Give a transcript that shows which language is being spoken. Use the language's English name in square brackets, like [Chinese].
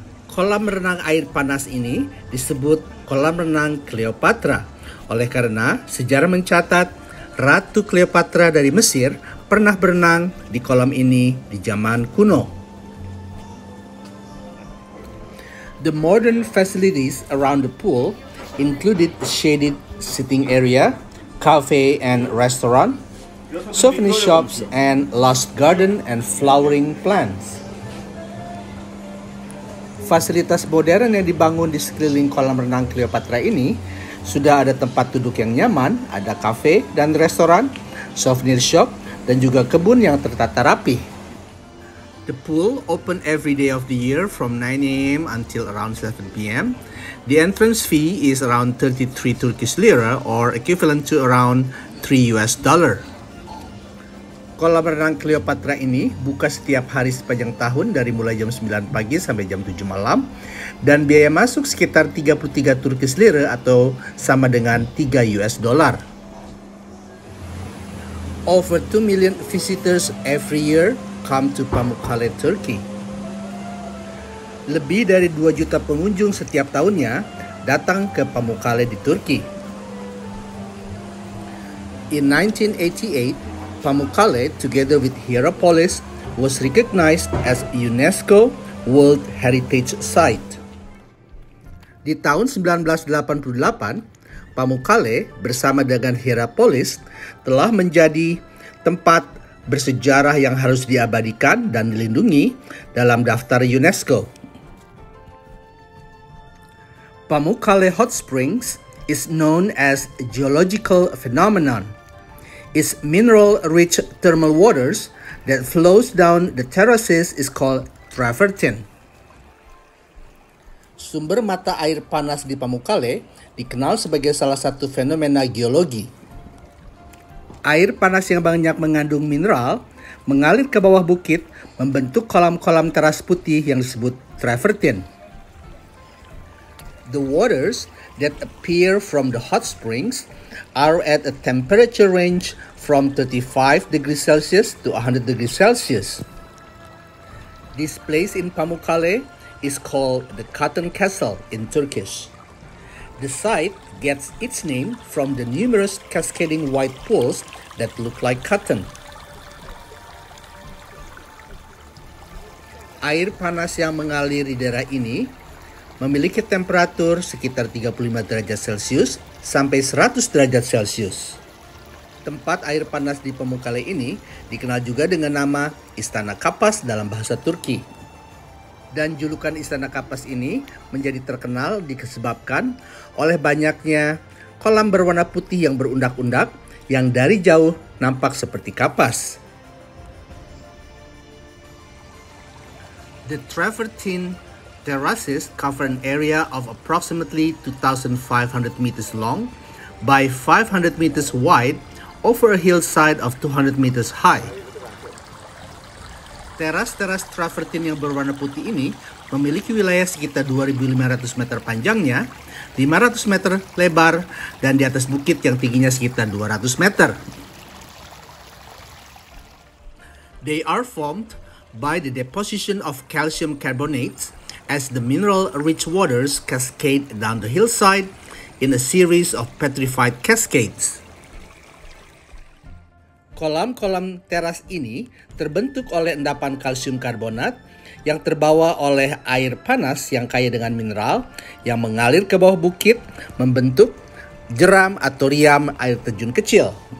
[Indonesian] Kolam renang air panas ini disebut kolam renang Cleopatra, oleh karena sejarah mencatat Ratu Cleopatra dari Mesir pernah berenang di kolam ini di zaman kuno. [English] The modern facilities around the pool included shaded sitting area, cafe and restaurant, souvenir shops, and lush garden and flowering plants. [Indonesian] Fasilitas modern yang dibangun di sekeliling kolam renang Cleopatra ini sudah ada tempat duduk yang nyaman, ada kafe dan restoran, souvenir shop, dan juga kebun yang tertata rapi. [English] The pool open every day of the year from 9 a.m. until around 7 p.m. The entrance fee is around 33 Turkish lira or equivalent to around $3. [Indonesian] Kolam renang Cleopatra ini buka setiap hari sepanjang tahun dari mulai jam 9 pagi sampai jam 7 malam dan biaya masuk sekitar 33 Turkish lira atau sama dengan $3. [English] Over 2 million visitors every year come to Pamukkale, Turkey. [Indonesian] Lebih dari 2 juta pengunjung setiap tahunnya datang ke Pamukkale di Turki. [English] In 1988, Pamukkale, together with Hierapolis, was recognized as UNESCO World Heritage Site. [Indonesian] Di tahun 1988, Pamukkale bersama dengan Hierapolis telah menjadi tempat bersejarah yang harus diabadikan dan dilindungi dalam daftar UNESCO. [English] Pamukkale Hot Springs is known as a geological phenomenon. Its mineral-rich thermal waters that flows down the terraces is called travertine. [Indonesian] Sumber mata air panas di Pamukkale dikenal sebagai salah satu fenomena geologi. Air panas yang banyak mengandung mineral mengalir ke bawah bukit membentuk kolam-kolam teras putih yang disebut travertine. [English] The waters that appear from the hot springs are at a temperature range from 35 degrees Celsius to 100 degrees Celsius. This place in Pamukkale is called the Cotton Castle in Turkish. The site gets its name from the numerous cascading white pools that look like cotton. [Indonesian] Air panas yang mengalir di daerah ini memiliki temperatur sekitar 35 derajat Celcius sampai 100 derajat Celcius. Tempat air panas di Pamukkale ini dikenal juga dengan nama Istana Kapas dalam bahasa Turki. Dan julukan Istana Kapas ini menjadi terkenal disebabkan oleh banyaknya kolam berwarna putih yang berundak-undak yang dari jauh nampak seperti kapas. [English] The travertine terraces cover an area of approximately 2,500 meters long by 500 meters wide over a hillside of 200 meters high. [Indonesian] Teras-teras travertine yang berwarna putih ini memiliki wilayah sekitar 2.500 meter panjangnya, 500 meter lebar, dan di atas bukit yang tingginya sekitar 200 meter. [English] They are formed by the deposition of calcium carbonates as the mineral-rich waters cascade down the hillside in a series of petrified cascades. [Indonesian] Kolam-kolam teras ini terbentuk oleh endapan kalsium karbonat yang terbawa oleh air panas yang kaya dengan mineral yang mengalir ke bawah bukit membentuk jeram atau riam air terjun kecil.